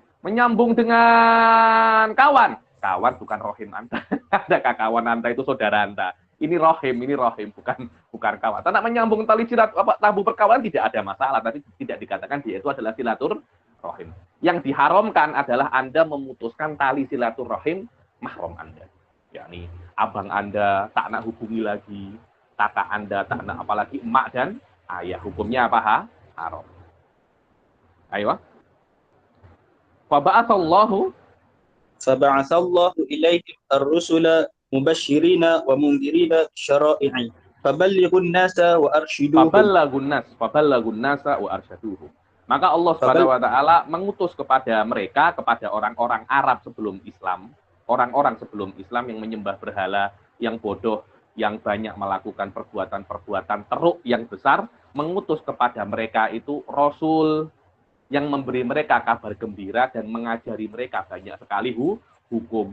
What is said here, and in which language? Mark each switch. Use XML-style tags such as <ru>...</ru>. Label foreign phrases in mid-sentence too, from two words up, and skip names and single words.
<id>Menyambung dengan kawan bukan rohim Anda. Ada kawan Anda itu saudara Anda. Ini rohim, bukan kawan. Karena menyambung tali tabu perkawanan tidak ada masalah, tapi tidak dikatakan dia itu adalah silaturahim. Yang diharamkan adalah Anda memutuskan tali silaturahim mahram Anda.</id> <ms>Yakni abang Anda tak nak hubungi lagi, kakak Anda tak nak, apalagi emak dan ayah.</ms> <id>Hukumnya apa? Haram. Ayo.</id> <ar>فبعث الله إليهم الرسل مبشرين ومنذرين شرائع فبلغوا الناس وأرشدوهم. فبلغوا الناس وأرشدوهم.</ar> <id>Maka Allah Subhanahu wa taala mengutus kepada mereka, kepada orang-orang Arab sebelum Islam, orang-orang sebelum Islam yang menyembah berhala, yang bodoh, yang banyak melakukan perbuatan-perbuatan teruk yang besar, mengutus kepada mereka itu rasul yang memberi mereka kabar gembira dan mengajari mereka banyak sekali hukum.</id>